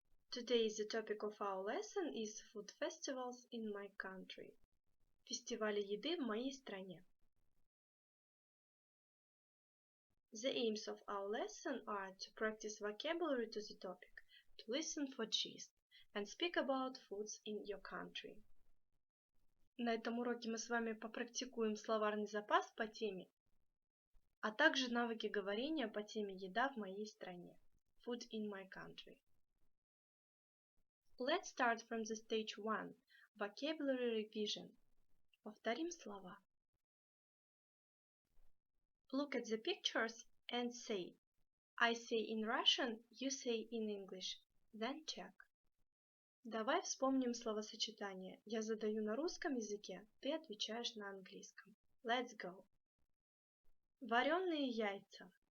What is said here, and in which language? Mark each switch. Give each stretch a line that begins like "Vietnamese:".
English: Today the topic of our lesson is food festivals in my country.
Russian: Фестивали еды в моей стране.
English: The aims of our lesson are to practice vocabulary to the topic, to listen for gist, and speak about foods in your country.
Russian: На этом уроке мы с вами попрактикуем словарный запас по теме, а также навыки говорения по теме еда в моей стране.
English: Food in my country. Let's start from the stage 1. Vocabulary revision.
Russian: Повторим слова.
English: Look at the pictures and say. I say in Russian, you say in English. Then check.
Russian: Давай вспомним словосочетание. Я задаю на русском языке, ты отвечаешь на английском.
English: Let's go.
Russian: Вареные яйца.